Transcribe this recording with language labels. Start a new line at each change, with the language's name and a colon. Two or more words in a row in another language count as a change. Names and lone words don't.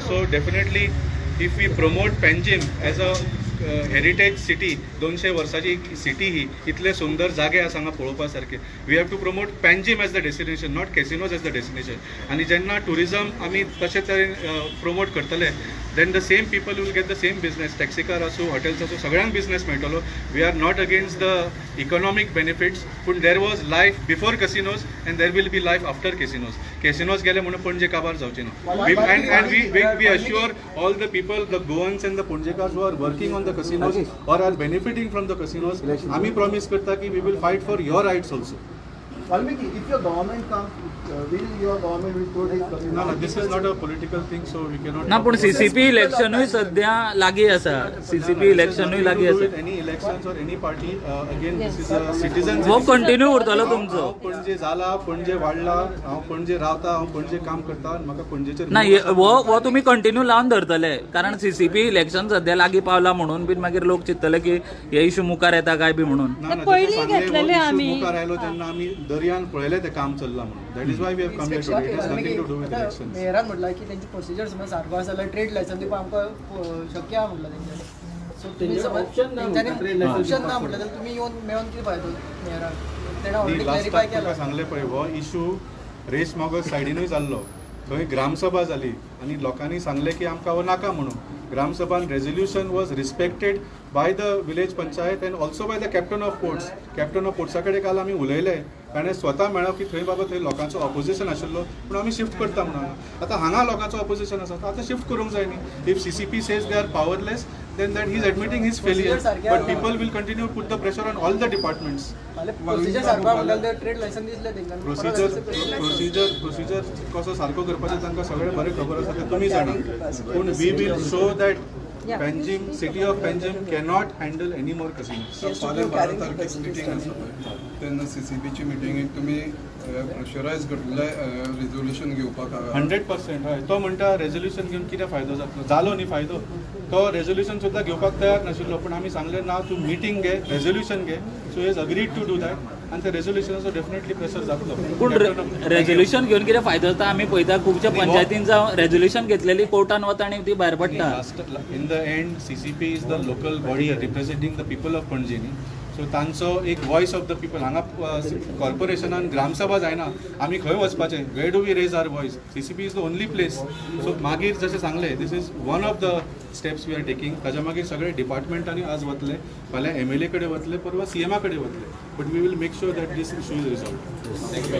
English: So definitely if we promote Panjim as a heritage city,
Konkani: 200 वर्साची सिटी ही, इतले सुंदर जागे आसा हांगा पळोवपा सारके.
English: We have to promote Panjim as the destination, not casinos as the destination.
Konkani: आनी जेन्ना टुरिजम आमी तशे तरेन प्रमोट करतले
English: then the same people will get the same business.
Konkani: टॅक्सीकार आसूं, हॉटेल्स आसूं, सगळ्यांक बिझनेस मेळटलो.
English: We are not against the economic benefits, पूण there was life before casinos and there will be life after casinos.
Konkani: कॅसिनोज गेले म्हणून पणजे काबार जावचे ना.
English: And we assure all the people, the Goans and the Panjekars who are working on the casinos or are benefiting from the casinos.
Konkani: आम्ही promise करता की
English: we will fight for your rights also. Valmiki, if your government comes, will your government will put this casino? No, this is not a political thing, so we cannot.
Konkani: ना, पूण CCP इलेक्शनूय सध्या लागीं आसा. CCP इलेक्शनूय लागीं आसा.
English: Any elections or any party, again this is a citizen.
Konkani: वो कंटिन्यू उरतलो तुमचो. हांव पणजे जाला, पणजे वाडला, हांव पणजे रावता, हांव पणजे काम करता, म्हाका पणजेचेर. ना, वो तुम्ही कंटिन्यू लावन धरतले, कारण CCP इलेक्शन सध्या लागीं पावला म्हणून बीन मागीर लोक चिंततले की हे इशू मुखार येता काय बी म्हणून. पयलीं घेतलेले आमी. मुखार आयलो तेन्ना आमी दर्यान पळयलें तें काम चल्लां म्हणून.
English: That is why we have come here today. It has nothing to do with elections.
Konkani: मेयरान म्हटलं की त्यांची प्रोसिजर समज सारको आसा जाल्यार ट्रेड लायसन दिवपाक आमकां शक्य आहा म्हटलं तेंच्यानी. सो तुमी समज तेंच्यांनी ऑप्शन ना म्हटलं जाल्यार तुमी येवन मेळोन कितें फायदो मेयरान? तेणें ऑलरेडी क्लॅरिफाय केला. सांगलें पळय, हो इशू रेस मॉगस सायडीनूय जाल्लो. थंय ग्रामसभा जाली आनी लोकांनी सांगलें की आमकां हो नाका म्हणून.
English: ग्रामसभान resolution was respected by the village panchayat and also by the Captain of Ports.
Konkani: कॅप्टन ऑफ पोर्ट्सा कडेन काल आमी उलयले, ताणें स्वता मेळ्ळो की थंय बाबा थंय लोकांचो ऑपोजिशन आशिल्लो पूण आमी शिफ्ट करता म्हणून. आतां हांगा लोकांचो ऑपोजिशन आसा, आतां शिफ्ट करूंक जाय न्ही.
English: If CCP says they are powerless, then that he's admitting his failure. But people will continue to put the pressure on all the departments.
Konkani: प्रोसिजर सारको म्हणल्यार ते ट्रेड लायसन दिसले तेंकां प्रोसिजर कसो सारको करपाचें तांकां सगळें बरें खबर आसा तें तुमी जाणा पूण
English: we will show that Panjim city of Panjim cannot handle any more casinos.
Konkani: फाल्यां 12 तारखेक मिटींग आसा पळय तेन्ना CCPची मिटींगेक तुमी प्रेशरायज करतले रेजोल्युशन घेवपाक 100% हय. तो म्हणटा रेजोल्युशन घेवन कितें फायदो जालो न्ही फायदो. तो रेजोल्युशन सुद्दां घेवपाक तयार नाशिल्लो पूण आमी सांगलें ना तूं मिटींग घे रेजोल्युशन घे.
English: So he's agreed to do that
Konkani: आनी त्या रेजोल्युशनाचो डेफिनेटली प्रेशर जातलो. पूण रेजोल्युशन घेवन कितें फायदो जाता आमी पळयता खुबशा पंचायतीन जावं रेजोल्युशन घेतलेली कोर्टान वता आनी ती भायर पडटा.
English: In the end CCP is the local body representing the people of Panaji न्ही.
Konkani: सो तांचो एक
English: voice of the people
Konkani: हांगा कॉर्पोरेशनान ग्रामसभा जायना आमी खंय वचपाचें
English: where do we raise our voice. CCP is the only place. सो
Konkani: मागीर जशें सांगलें
English: this is one of the steps we are taking.
Konkani: ताच्या मागीर सगळे डिपार्टमेंटांनी आज वतले फाल्यां MLA कडेन वतले परवा CM कडेन वतले.
English: But we will make sure that this issue is resolved.